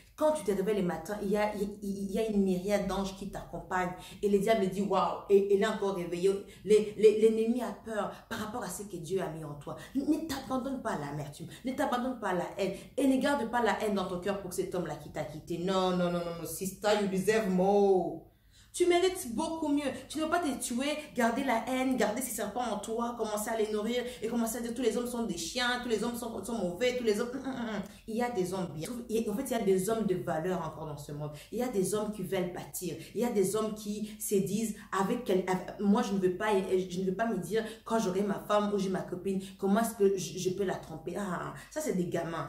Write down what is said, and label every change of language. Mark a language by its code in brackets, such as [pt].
[fr] Quand tu te réveilles le matin, il y a une myriade d'anges qui t'accompagnent. Et le diable dit, waouh, et elle est encore réveillée. L'ennemi a peur par rapport à ce que Dieu a mis en toi. Ne t'abandonne pas à l'amertume. Ne t'abandonne pas à la haine. Et ne garde pas la haine dans ton cœur pour cet homme-là qui t'a quitté. [en] Non, sister, you deserve more. [fr] Tu mérites beaucoup mieux. Tu ne veux pas te tuer, garder la haine, garder ces serpents en toi, commencer à les nourrir et commencer à dire tous les hommes sont des chiens, tous les hommes sont mauvais, tous les hommes... Il y a des hommes bien. En fait, il y a des hommes de valeur encore dans ce monde. Il y a des hommes qui veulent bâtir. Il y a des hommes qui se disent, moi, je ne veux pas me dire, quand j'aurai ma femme ou j'ai ma copine, comment est-ce que je peux la tromper. Ça, c'est des gamins.